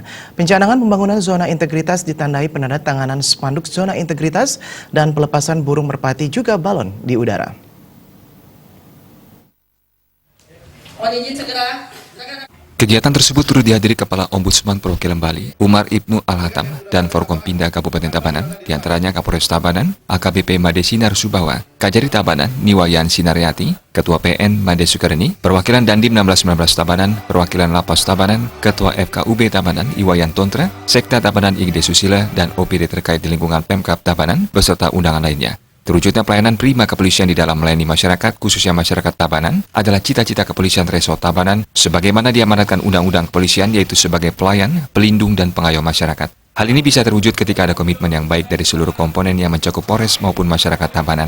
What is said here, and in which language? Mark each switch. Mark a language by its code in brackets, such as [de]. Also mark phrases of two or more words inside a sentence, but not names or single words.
[id] Pencanangan pembangunan zona integritas ditandai penandatanganan spanduk zona integritas dan pelepasan burung merpati juga balon di udara. Kegiatan tersebut turut dihadiri Kepala Ombudsman Perwakilan Bali, Umar Ibnu Al-Hatam, dan Forkompinda Kabupaten Tabanan, diantaranya Kapolres Tabanan, AKBP Made Sinar Subawa, Kajari Tabanan, Niwayan Sinaryati, Ketua PN Made Sukarni, Perwakilan Dandim 1619 Tabanan, Perwakilan Lapas Tabanan, Ketua FKUB Tabanan, Iwayan Tontra, Sekda Tabanan Igde Susila, dan OPD terkait di lingkungan Pemkab Tabanan, beserta undangan lainnya. Terwujudnya pelayanan prima kepolisian di dalam melayani masyarakat, khususnya masyarakat Tabanan, adalah cita-cita kepolisian Resort Tabanan, sebagaimana diamanatkan Undang-Undang Kepolisian, yaitu sebagai pelayan, pelindung, dan pengayom masyarakat. Hal ini bisa terwujud ketika ada komitmen yang baik dari seluruh komponen yang mencakup Polres maupun masyarakat Tabanan.